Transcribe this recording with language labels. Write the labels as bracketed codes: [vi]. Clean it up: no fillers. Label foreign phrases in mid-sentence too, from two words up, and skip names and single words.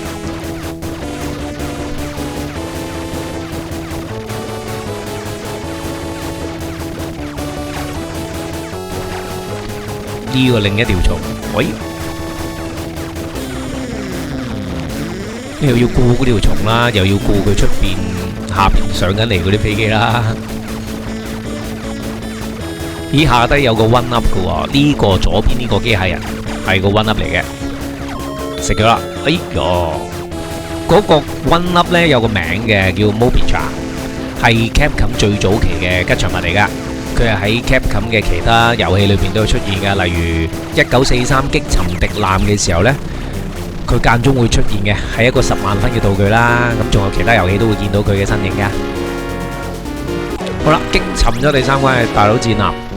[yue] 呢個另一條蟲，喂，又要顧嗰條蟲啦，又要顧佢出邊下邊上緊嚟嗰啲飛機啦。咦，下低有個 [en] one up [yue] 嘅喎，呢個左邊呢個機械人係個 [en] one up [yue] 嚟嘅，食咗啦。哎喲，嗰個 [en] one up [yue] 咧有個名嘅叫 Mobicha，係 Capcom 最早期嘅吉祥物嚟噶。佢係喺 Capcom 嘅其他遊戲裏邊都會出現嘅，例如1943擊沉敵艦嘅時候呢，佢間中會出現嘅，係一個10萬分嘅道具啦。咁仲有其他遊戲都會見到佢嘅身影噶。好啦，擊沉咗第3關係大佬戰艦。